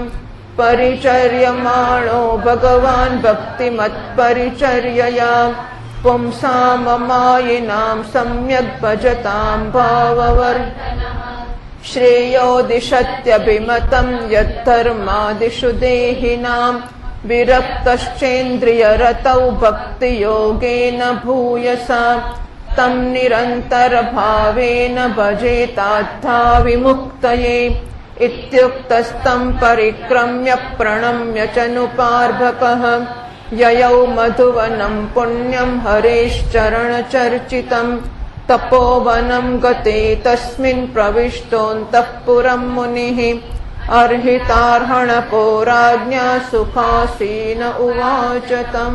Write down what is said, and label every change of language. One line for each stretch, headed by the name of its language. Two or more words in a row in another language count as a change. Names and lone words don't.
Sanskrit: परिचर्यमाणो भगवान् भक्तिमत्परिचर्यया पुंसाममायिनां सम्यग् भजतां भाववर्धनः श्रेयो दिशत्यभिमतं यद्धर्मादिषु देहिनां विरक्तश्चेन्द्रियरतौ भक्तियोगेन भूयसा तं निरन्तरभावेन भजेताद्धा विमुक्तये इत्युक्तस्तं परिक्रम्य प्रणम्य च नुपार्भकः ययौ मधुवनम पुण्यम हरेश्चरण चर्चितम तपोवनम गते तस्मिन प्रविष्टोंतः पुरम मुनिः अर्हितार्हणपो राज्ञा सुखासीन उवाच तम.